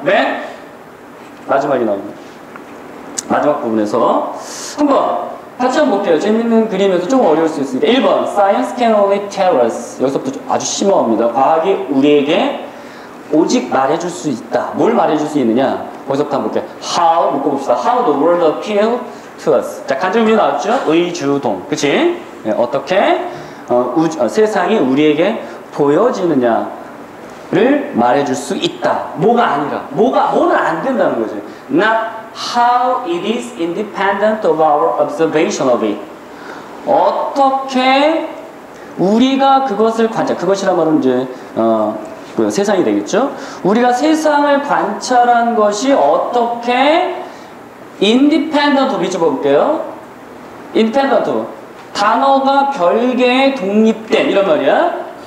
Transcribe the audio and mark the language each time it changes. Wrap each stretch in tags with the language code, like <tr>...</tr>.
<ko>맨 마지막에 나옵니다. 마지막 부분에서 한번 같이 한번 볼게요. 재밌는 그림에서 조금 어려울 수 있으니까 1번</ko> <en>Science can only tell us</en> <ko>여기서부터 아주 심오합니다. 과학이 우리에게 오직 말해줄 수 있다. 뭘 말해줄 수 있느냐? 거기서부터 한번 볼게요. How 묶어봅시다.</ko> <en>How the world appeal to us.</en> <ko>자, 간접문제 나왔죠? 의주동. 그치? 네, 어떻게 세상이 우리에게 보여지느냐를 말해줄 수 있다. 뭐가 아니라. 뭐는 안 된다는 거지.</ko> <en>Not how it is independent of our observation of it.</en> <ko>어떻게 우리가 그것을 그것이란 말은 이제 세상이 되겠죠. 우리가 세상을 관찰한 것이 어떻게 independent 비춰볼게요. independent 단어가 별개의 독립된 이런 말이야.</ko>